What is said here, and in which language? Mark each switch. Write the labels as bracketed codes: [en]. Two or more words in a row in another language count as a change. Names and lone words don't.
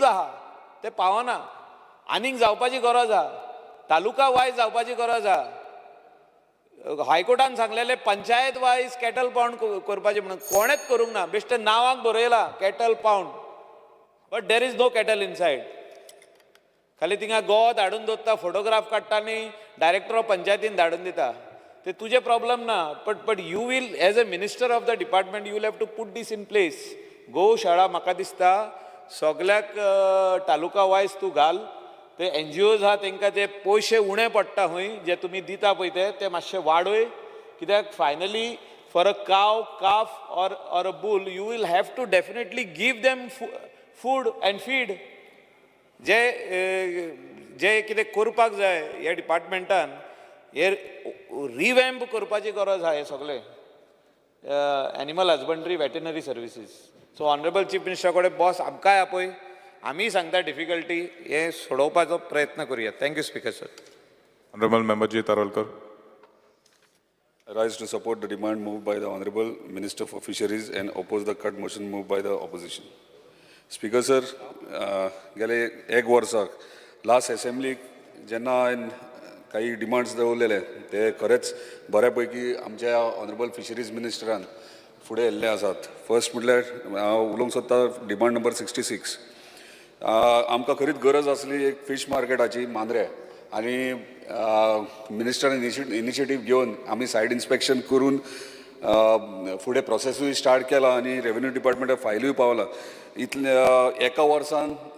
[kok] आहा ते पावना आनीक जावपाची गरज आहा तालुका वायज जावपाची गरज आहा हायकोर्टान सांगलेले पंचायत वायज [en] cattle pound [kok] करपाचे म्हणून कोणेच करूंक ना बेश्टे नांवाक बरयला [en] cattle pound but there is no cattle inside [kok] खाली थिंगा गोवत हाडून दवरता फोटोग्राफ काडटा आनी [en] director of [kok] पंचायतीन धाडून दिता ते तुजे प्रॉब्लम ना [en] but you will as a minister of the department you will have to put this in place [kok] गोशाळा म्हाका दिसता सगळ्याक तालुका वायज तूं घाल ते NGOs आहा तांकां ते पयशे उणे पडटा खंय जे तुमी दिता पळय ते मातशे वाडय कित्याक [en] finally for a cow calf or a bull you will have to definitely give them food and feed [kok] जे जे कितें करपाक जाय ह्या डिपार्टमेंटान हे रिवॅम्प करपाची गरज आहा हे सगळे [en] animal husbandry veterinary services so honourable chief minister [kok] कडेन बॉस आमकांय आपय आमी सांगता डिफिकल्टी हे सोडोवपाचो प्रयत्न करुया [en] thank you speaker sir Honorable Member G. Tarolkar. I rise to support the demand moved by the Honorable Minister for Fisheries and oppose the cut motion moved by the opposition. Speaker sir, [kok] गेले एक वर्साक [en] last assembly [kok] जेन्ना हांवें काही डिमांड्स दवरलेले ते खरेंच बऱ्यापैकी आमच्या [en] honourable fisheries minister [kok] फुडें व्हेल्ले आसात फर्स्ट म्हटल्यार हांव उलोवंक सोदता [en] demand number 66 [kok] आमकां खरीच गरज आसली एक फीश मार्केटाची मांद्रे आनी मिनिस्टरान इनिशिएटीव घेवन आमी [en] site inspection [kok] करून फुडें प्रोसेसूय स्टार्ट केला आनी रेव्हेन्यू डिपार्टमेंटाक फायलूय पावला इतले एका वर्सान